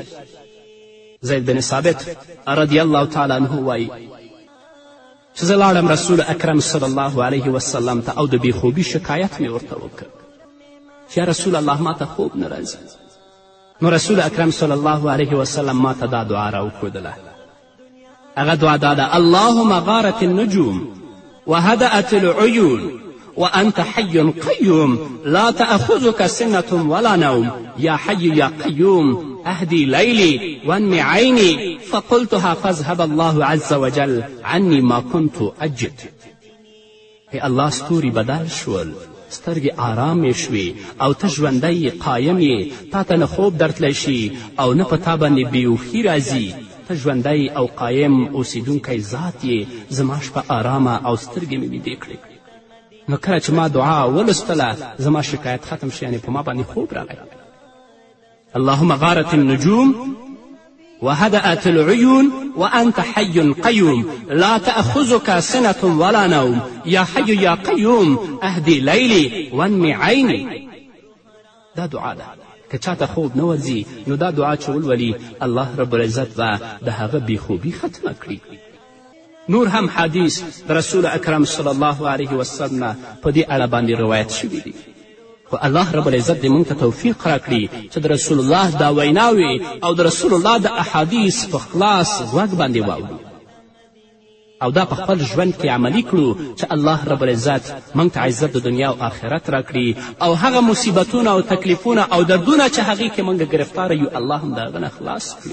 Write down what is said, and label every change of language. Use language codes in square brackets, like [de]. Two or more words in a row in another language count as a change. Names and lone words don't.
[ps] زید بن ثابت [ar] رضی الله تعالی عنه [ps] وایي چې زه لاړم رسول اکرم [ar] صلی الله علیه وسلم [ps] ته او د بېخوبي شکایت مې ورته وکړ چې [ar] یا رسول الله [ps] ما ته خوب نه راځي. نو رسول اکرم [ar] صلی الله علیه وسلم [ps] ما ته دا دعا راوښودله. هغه دعا دا ده: [ar] اللهم غارت النجوم وهدأت العیون وأنت حي قيوم لا تأخذك سنة ولا نوم يا حي يا قيوم أهدي ليلي وانم عيني فقلتها فاذهب الله عز وجل عني ما كنت أجد. [ps] ای الله ستوري بدل شول، سترګې آرامې شوې او ته ژوندی قایم یې، تا ته نه خوب درتلی شي او نه په تا باندې بېهوښي راځي. ته ژوندی او قایم اوسیدونکی ذات یې، زما شپه آرامه او سترګې مې ویدې کړې. نو کله چې ما دعا ولوستله زما شکایت ختم شي، یعنې په ما باندې خوب راغی. [ar] اللهم غارت النجوم وهدأت العيون وأنت حي قيوم لا تأخذك سنة ولا نوم يا حي يا قيوم أهدي ليلي وانم عيني. [ps] دا دعا ده. که چاته خوب نه ورځي نو دا دعا چې ولولي [ar] الله رب العزت [ps] به د هغه بېخوبي ختمه کړي. نور هم حدیث د رسول اکرم [ar] صلی الله علیه وسلم [ps] نه په دې اړه باندې روایت شوي دي. خو [ar] الله رب العزت [ps] دې موږ ته توفیق راکړي چې د رسول الله دا ویناوې او د رسول الله د احادیث په خلاص غوږ باندې واورو او دا په خپل ژوند کې عملي کړو چې [ar] الله رب العزت [ps] موږ ته عزت د دنیا او آخرت راکړي او هغه مصیبتونه او تکلیفونه او دردونه چې هغې کې موږ ګرفتاره یو الله هم د هغه نه خلاص کړي.